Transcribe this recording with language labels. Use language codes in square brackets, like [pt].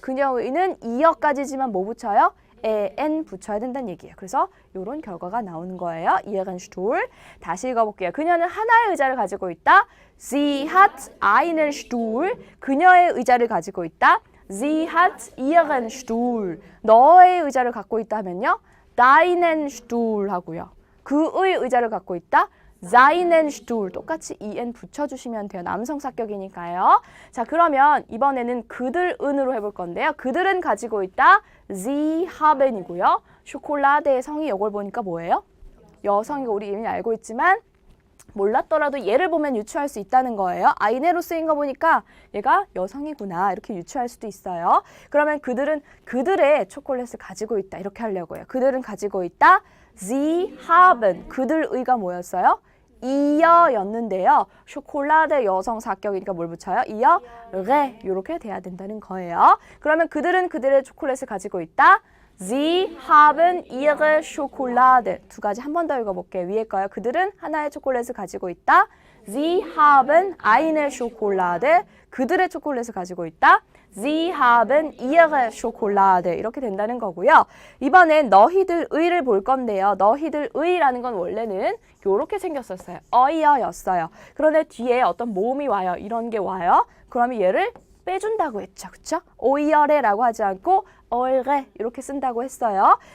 [ko] 그녀의는 이어까지지만 뭐 붙여요? en 붙여야 된다는 얘기예요. 그래서 이런 결과가 나오는 거예요. [de] ihren Stuhl. [ko] 다시 읽어볼게요. 그녀는 하나의 의자를 가지고 있다. [de] Sie hat einen Stuhl. [ko] 그녀의 의자를 가지고 있다. [de] Sie hat ihren Stuhl. [ko] 너의 의자를 갖고 있다 하면요. [de] deinen Stuhl [ko] 하고요. 그의 의자를 갖고 있다. [de] seinen Stuhl. [ko] 똑같이 en 붙여주시면 돼요. 남성 사격이니까요. 자, 그러면 이번에는 그들은으로 해볼 건데요. 그들은 가지고 있다. [de] Sie haben [ko] 이고요. 쇼콜라데의 성이 이걸 보니까 뭐예요? 여성이고 우리 이미 알고 있지만 몰랐더라도 얘를 보면 유추할 수 있다는 거예요. 아이네로 쓰인 거 보니까 얘가 여성이구나 이렇게 유추할 수도 있어요. 그러면 그들은 그들의 초콜릿을 가지고 있다 이렇게 하려고요. 그들은 가지고 있다. [de] Sie haben. [ko] 그들의가 뭐였어요? 이어였는데요. 쇼콜라데 여성 사격이니까 뭘 붙여요? 이어, 레 이렇게 돼야 된다는 거예요. 그러면 그들은 그들의 초콜릿을 가지고 있다. [de] Sie haben ihre Schokolade. [ko] 두 가지 한 번 더 읽어볼게요. 위에 거요. 그들은 하나의 초콜릿을 가지고 있다. [de] Sie haben eine Schokolade. [ko] 그들의 초콜릿을 가지고 있다. [de] Sie haben ihre Schokolade. [ko] 이렇게 된다는 거고요. 이번엔 너희들의를 볼 건데요. 너희들의라는 건 원래는 이렇게 생겼었어요. 어이어였어요. 그런데 뒤에 어떤 모음이 와요. 이런 게 와요. 그러면 얘를 빼준다고 했죠. 그쵸? 오이어레라고 하지 않고 얼레 이렇게 쓴다고 했어요.